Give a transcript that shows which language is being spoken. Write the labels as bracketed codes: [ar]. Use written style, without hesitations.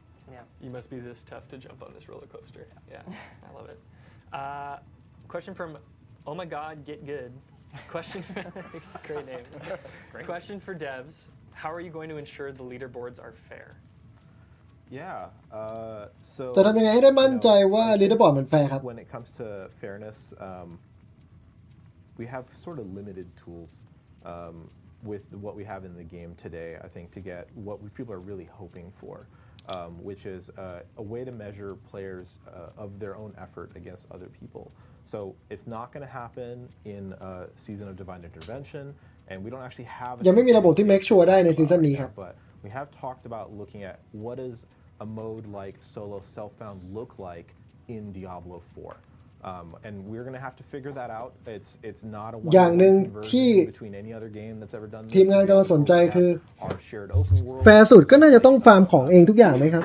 [en] Yeah. You must be this tough to jump on this roller coaster. Yeah, I love it. Question from Oh my God, get good. Question, great name. Great. Question for devs: how are you going to ensure the leaderboards are fair? Yeah. So [th] จะทำยังไงให้ได้มั่นใจว่า leaderboard มันแฟร์ครับ [en] when it comes to fairness, we have sort of limited tools with what we have in the game today. I think to get what people are really hoping for, which is a way to measure players of their own effort against other people. So it's not going to happen in a season of divine intervention, and we don't actually have. [th] ยังไม่มีระบบที่ [en] make sure [th] ได้ในซีซั่นนี้ครับ [en] But we have talked about looking at what does a mode like solo self-found look like in Diablo 4. And we're going to have to figure that out. It's not a [th] อย่างหนึ่งที่ [en] conversion between any other game that's ever done this. [th] ทีมงานกำลังสนใจคือ [en] Our shared open world. [th] แฟร์สุดก็น่าจะต้องฟาร์มของเองทุกอย่างไหมครับ